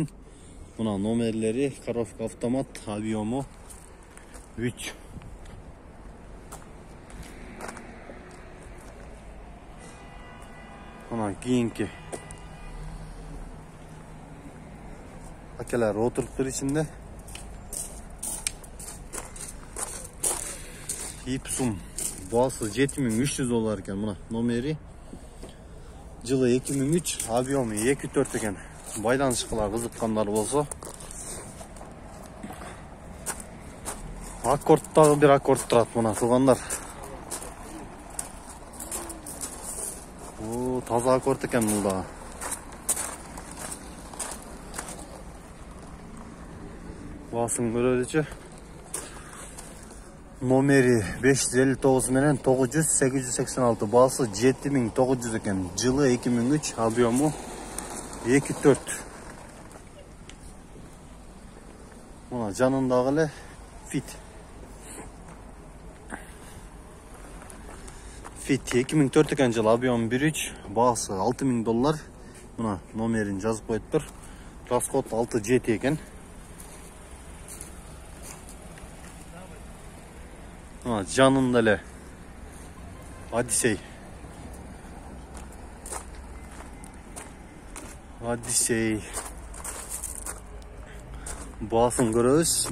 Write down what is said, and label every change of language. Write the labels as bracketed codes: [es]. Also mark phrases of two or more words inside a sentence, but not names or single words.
[ky] Мына номерлери, коробка автомат, объемы 3. Мына кийинки акелер отуруптур ичинде. Ипсум. Басы $7300 екен. Мына номери. Жылы 2003, объемы 2.4 екен. Байланышкалар кызыккандар болсо. Аккордтагы бир аккорд турат мына тугандар. Таза аккорд екен бул да. Басын көрөлүчү. Номери 559 менен 900-886. Басы 7900 екен. Жылы 2003, объемы 2.4. Мына жанындагы эле Fit 2004 екен жылы, объемы 1.3, басы $6000. Мына номерин жазып коюптур. Расход 6-7 екен. Жанында эле Одиссей. Басын көрөбүз.